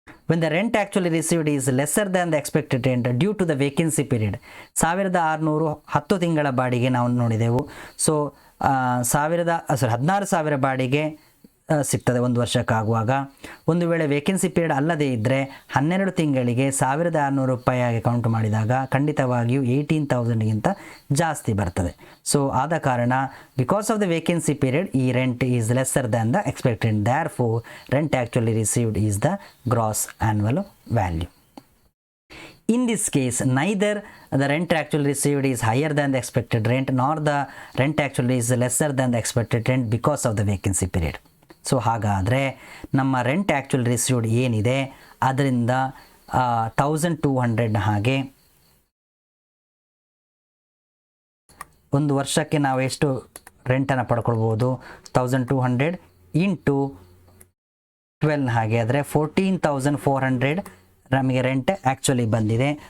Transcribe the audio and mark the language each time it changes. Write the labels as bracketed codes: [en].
[en] when the rent actually received is lesser than the expected rent due to the vacancy period 1,600 10 [kn] ತಿಂಗಳ ಬಾಡಿಗೆ ನಾವು ನೋಡಿದೆವು. So 16,000 ಬಾಡಿಗೆ ಸಿಗ್ತದೆ 1 ವರ್ಷಕ್ಕಾಗುವಾಗ. ಒಂದು ವೇಳೆ ವೇಕೆನ್ಸಿ ಪೀರಿಯಡ್ ಅಲ್ಲದೇ ಇದ್ದರೆ 12 ತಿಂಗಳಿಗೆ 1600 ರೂಪಾಯಿಯಾಗಿ ಕೌಂಟ್ ಮಾಡಿದಾಗ ಖಂಡಿತವಾಗಿಯೂ 18,000ಗಿಂತ ಜಾಸ್ತಿ ಬರ್ತದೆ. [en] so [kn] ಆದ ಕಾರಣ [en] Because of the vacancy period ಈ rent is lesser than the expected, therefore rent actually received is the gross annual value. In this case, neither the rent actually received is higher than the expected rent nor the rent actually is lesser than the expected rent because of the vacancy period. [kn] So ಹಾಗಾದರೆ ನಮ್ಮ rent actually received ಏನಿದೆ ಅದರಿಂದ 1200 ಹಾಗೆ ಒಂದು ವರ್ಷಕ್ಕೆ ನಾವು ಎಷ್ಟು ರೆಂಟನ್ನು ಪಡ್ಕೊಳ್ಬೋದು, 1200 into 12 ಹಾಗೆ ಆದರೆ 14,400 ನಮಗೆ ರೆಂಟ್ ಆ್ಯಕ್ಚುಲಿ ಬಂದಿದೆ.